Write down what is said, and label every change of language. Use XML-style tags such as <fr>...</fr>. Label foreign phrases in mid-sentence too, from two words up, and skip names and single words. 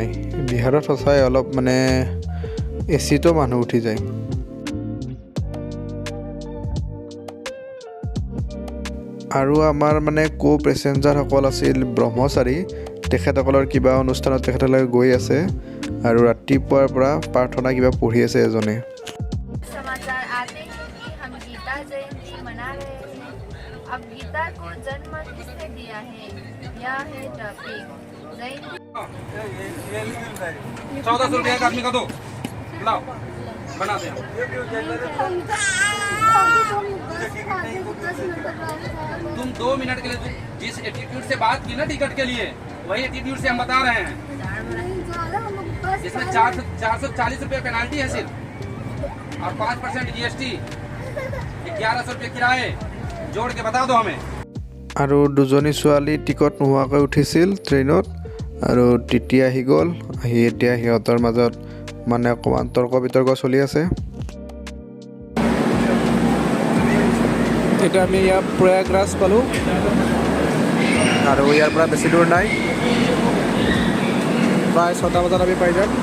<as>বিহাৰত সঁচাই অলপ মানে এচিটো মানুহ উঠি যায়। আৰু আমাৰ মানে পেচেঞ্জাৰসকল আছিল ব্ৰহ্মচাৰী, তেখেতসকলৰ কিবা অনুষ্ঠানত তেখেতসকলে গৈ আছে। আৰু ৰাতিপুৱাৰ পৰা প্ৰাৰ্থনা কিবা পঢ়ি আছে এজনে।</as> <hi>अब गीता को जन्म किसने दिया है? यह है टॉपिक। 1400 रुपया एक आदमी का दो, लाओ बना दे। तुम 2 मिनट के लिए जिस एटीट्यूड से बात की ना टिकट के लिए, वही एटीट्यूड से हम बता रहे हैं। जिसमें 440 रुपये पेनाल्टी है सिर्फ, और 5% GST, 1100 रुपये किराए जोड़ के बता दो हमें।</hi> <as>আৰু দুজনী ছোৱালী টিকট নোহোৱাকৈ উঠিছিল ট্ৰেইনত আৰু টিটি আহি গ'ল। আহি এতিয়া সিহঁতৰ মাজত মানে অকণমান তৰ্ক বিতৰ্ক চলি আছে। এতিয়া আমি ইয়াত প্ৰয়াগৰাজ পালোঁ আৰু ইয়াৰ পৰা বেছি দূৰ নাই, প্ৰায় 6টা বজাত আমি পাই যাম।</as>